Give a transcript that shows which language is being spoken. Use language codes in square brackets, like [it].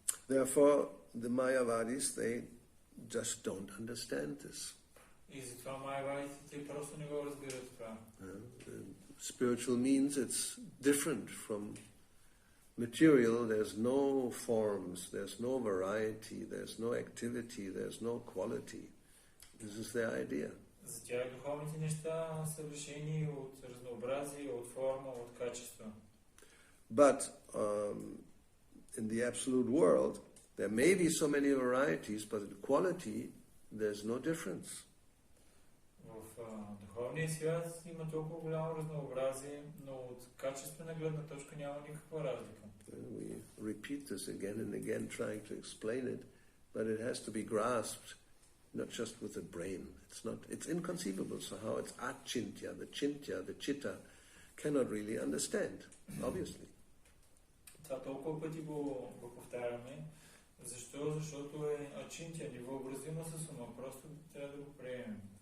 [en] Therefore, the Mayavadis, they just don't understand this. [bg] И затова майявадите, те просто не го разбират това. [en] Spiritual means it's different from material, there's no forms, there's no variety, there's no activity, there's no quality. This is their idea. [bg] За тях духовните неща са лишени от разнообразие, от форма, от качество. [en] But in the absolute world, there may be so many varieties, but in quality, there's no difference. [bg] В духовния свят има толкова голямо разнообразие, но от качествена гледна точка няма никаква разлика. [en] We repeat this again and again, trying to explain it, but it has to be grasped not just with the brain. It's inconceivable. So how it's achintya, the chitta, cannot really understand, obviously. [bg] Това толкова пъти го повтаряме. Защо? Защото е ачинтия, невъобразимо с ума. Просто трябва да го приемем.